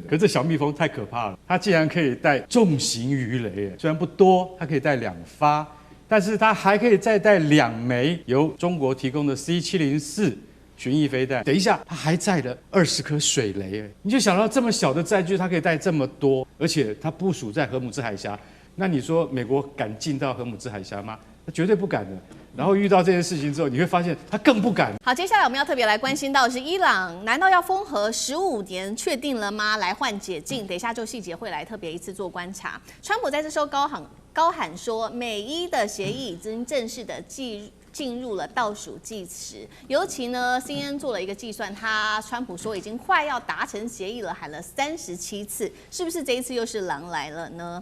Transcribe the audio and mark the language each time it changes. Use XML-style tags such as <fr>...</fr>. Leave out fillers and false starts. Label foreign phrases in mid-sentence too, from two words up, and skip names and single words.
<zh>可是這小蜜蜂太可怕了，它竟然可以帶重型魚雷，虽然不多，它可以帶2發，但是它還可以再帶2枚由中國提供的 C704。巡弋飛彈，等一下，它還載了20顆水雷，你就想到這麼小的載具，它可以帶這麼多，而且它部署在荷姆茲海峽，那你說美國敢進到荷姆茲海峽嗎？它絕對不敢的。然後遇到這件事情之後，你會發現它更不敢。好，接下來我們要特別來關心到的是伊朗，難道要封核15年確定了嗎？來換解禁，等一下就細節會來特別一次做觀察。川普在這時候高喊說，美伊的協議已經正式的進入了倒數計時，尤其呢 ，CNN 做了一個計算，川普說已經快要達成協議了，喊了37次，是不是這一次又是狼來了呢？</zh>